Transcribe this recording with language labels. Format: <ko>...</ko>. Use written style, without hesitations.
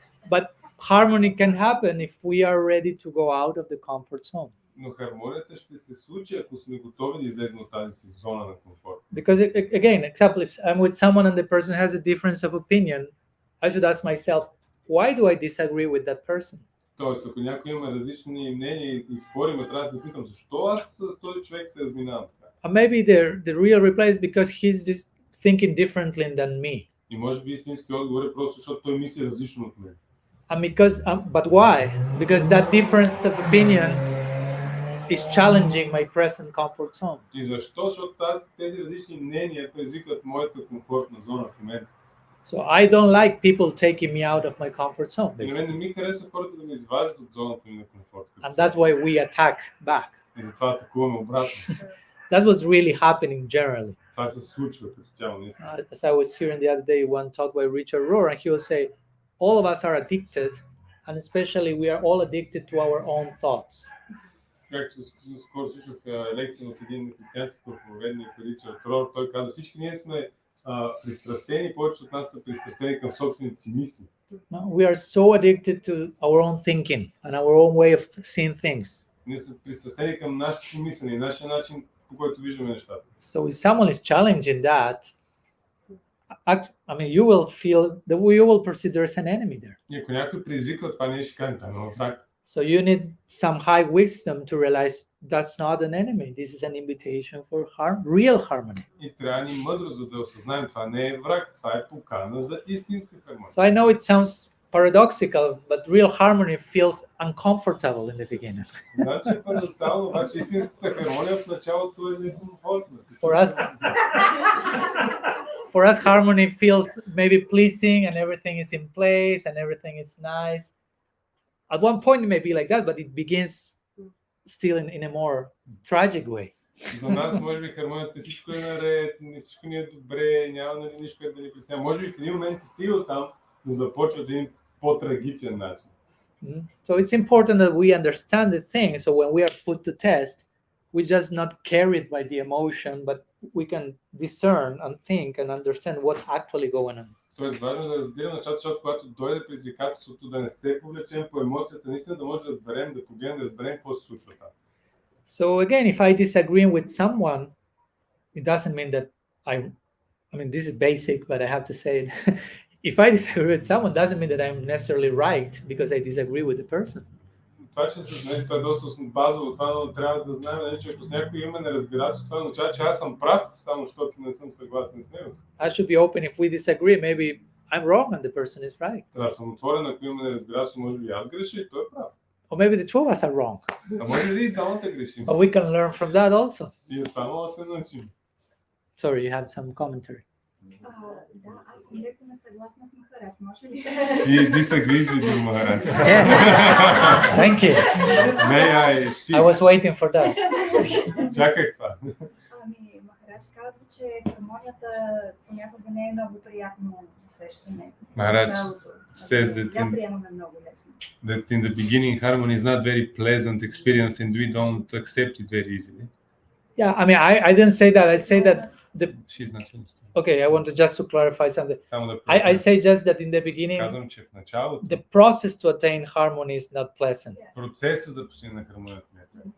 <en>But harmony can happen if we are ready to go out of the comfort zone.</en> <bg>Но хармонията ще се случи, ако сме готови да излезем от тази си зона на комфорт.</bg> <en>Because again, example, if I'm with someone and the person has a difference of opinion, I should ask myself, why do I disagree with that person?</en> <bg>Тоест, ако някой има различни мнения и спорим, трябва да се питам, защо аз с този човек се разминавам така?</bg> <en>And maybe the real reply is because he's thinking differently than me.</en> <bg>И може би истински отговор е просто, защото той мисли различно от мен.</bg> <en>And but why? Because that difference of opinion is challenging my present comfort zone.</en> <bg>И защо? Защото тези различни мнения предизвикват моята комфортна зона в момента.</bg> <en>So I don't like people taking me out of my comfort zone.</en> <bg>И мен не ми харесва хората да ме изваждат от зоната ми на комфорт.</bg> <en>And that's why we attack back.</en> <bg>И затова атакуваме обратно.</bg> <en>That's what's really happening generally.</en> <bg>Това се случва като цяло.</bg> <en>As I was hearing the other day one talk by Richard Rohr, and he will say, all of us are addicted, and especially we are all addicted to our own thoughts.</en> <bg>Както скоро слушах лекция от един християнски проповедник, Ричард Рор, той каза, всички ние сме пристрастени, повече от нас са пристрастени към собствените си мисли.</bg> <en>We are so addicted to our own thinking and our own way of seeing things.</en> <bg>Ние сме пристрастени към нашето мислене и нашия начин, по който виждаме нещата.</bg> <en>So if someone is challenging that, I mean, you will feel that you will perceive there's an enemy there.</en> <bg>И ако някой предизвиква това, ние ще кажем, това е враг.</bg> <en>So you need some high wisdom to realize that's not an enemy. This is an invitation for real harmony.</en> <bg>И трябва ни мъдрост, за да осъзнаем, това не е враг, това е покана за истинска хармония.</bg> <en>So I know it sounds paradoxical, but real harmony feels uncomfortable in the beginning.</en> <bg>Значи е парадоксално, обаче истинската хармония в началото е некомфортна.</bg> <en>For us, harmony feels maybe pleasing and everything is in place and everything is nice. At one point it may be like that, but it begins still in a more tragic way.</en> <bg>За нас може би хармонията всичко е наред, всичко ни е добре, няма нищо, което да ни притеснява. Може би в един момент се стига оттам, но започва един по-трагичен начин.</bg> <en>So it's important that we understand the thing. So when we are put to test, we just not carried by the emotion, but we can discern and think and understand what's actually going on.</en> <bg>Тоест важно да разбираме нещата, защото когато дойде предизвикателството да не се повлечем по емоцията, наистина да може да разберем, да погледнем, да разберем какво се случва там.</bg> <en>So again, if I disagree with someone, it doesn't mean that I mean this is basic, but I have to say it. If I disagree with someone, doesn't mean that I'm necessarily right because I disagree with the person.</en> <bg>Това, че това е доста базово, това, но трябва да знаем, че ако с някой има неразбирателство, това означава, че аз съм прав, само защото не съм съгласен с него.</bg> <en>I should be open if we disagree. Maybe I'm wrong and the person is right.</en> <bg>Трябва да съм отворен, ако има неразбирателство, може би аз греша и той е прав.</bg> <en>Or maybe the two of us are wrong.</en> <bg>А може ли и двамата грешим?</bg> <en>But we can learn from that also.</en> <bg>И от това може да се научим.</bg> <en>Sorry, you have some commentary.</en> <bg>Да, аз съм леко несъгласна с Махарадж, може ли?</bg> <en>She disagrees with you, Maharaj. Yeah. Thank you. May I speak? I was waiting for that.</en> <bg>Чаках това. Ами, Махарадж казва, че хармонията понякога не е много приятно усещане.</bg> <en>Maharaj says</en> <bg>Да приемаме много лесно.</bg> <en>that in the beginning harmony is not very pleasant experience and we don't accept it very easily. Yeah, I mean, I didn't say that. I say that She's not interested. Okay, I want to just to clarify something. I say just that in the beginning,</en> <bg>Казвам, че в началото</bg> <en>the process to attain harmony is not pleasant.</en> <bg>процесът за постигане на хармонията не е приятен.</bg>